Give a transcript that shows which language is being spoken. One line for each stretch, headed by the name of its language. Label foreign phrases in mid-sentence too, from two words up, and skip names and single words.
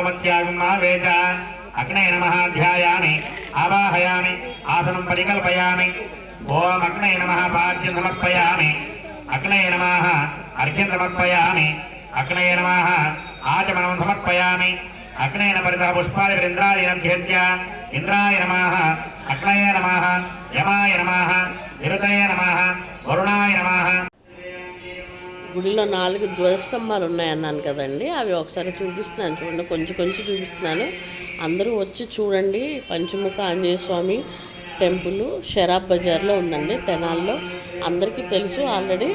Sanskrit: मत्यागुमावेच अग्ने नमः ध्यायामि आवाहयामि आसनं परिकल्पयामि ॐ अग्ने नमः पाद्यं समर्पयामि अग्ने नमः अर्घ्यं समर्पयामि अग्ने नमः आचमनं समर्पयामि अग्नेन परितः पुष्पादिवृन्द्रादीनं ध्यज्य इंद्राय नमः अग्नये नमः यमाय नमः निरुतये नमः वरुणाय नमः.
Telugu: గుడిలో 4 ధ్వజస్తంభాలు ఉన్నాయన్నాను కదండి, అవి ఒకసారి చూపిస్తున్నాను చూడండి. కొంచెం కొంచెం చూపిస్తున్నాను, అందరూ వచ్చి చూడండి. పంచముఖ ఆంజనేయ స్వామి టెంపుల్ షరాబ్ బజార్లో ఉందండి, తెనాల్లో. అందరికీ తెలుసు ఆల్రెడీ.